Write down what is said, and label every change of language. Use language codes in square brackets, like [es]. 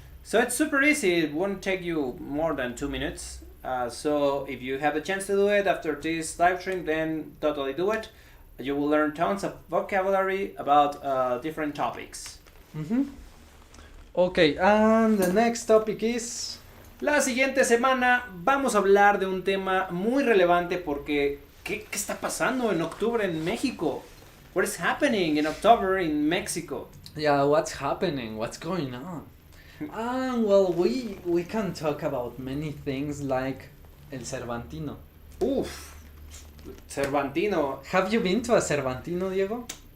[en] So it's super easy. It won't take you more than 2 minutes. So if you have the chance to do it after this live stream, then totally do it. You will learn tons of vocabulary about different topics. Okay, and the next topic is... [es] La siguiente semana vamos a hablar de un tema muy relevante porque ¿qué está pasando en octubre en México? [en] What is happening in October in Mexico? Yeah, what's happening? What's going on? Well, we can talk about many things like el Cervantino. Uf, Cervantino. Have you been to a Cervantino, Diego?